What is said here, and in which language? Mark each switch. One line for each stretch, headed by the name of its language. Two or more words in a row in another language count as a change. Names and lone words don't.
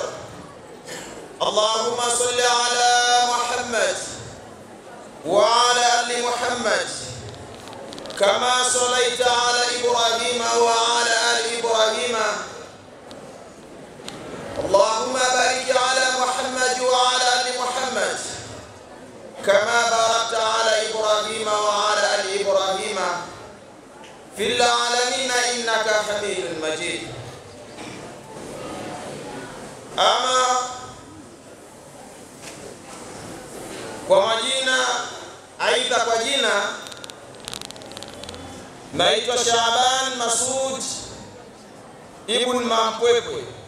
Arabic: اللهم صل على محمد وعلى آل محمد كما صليت على إبراهيم وعلى آل إبراهيم. اللهم بارك على محمد وعلى آل محمد كما باركت على إبراهيم وعلى آل إبراهيم في العالمين إنك حميد مجيد.
Swahili: Ama kwa majina, aidha kwa jina, naitwa Shaaban Masud ibn Mampwepwe.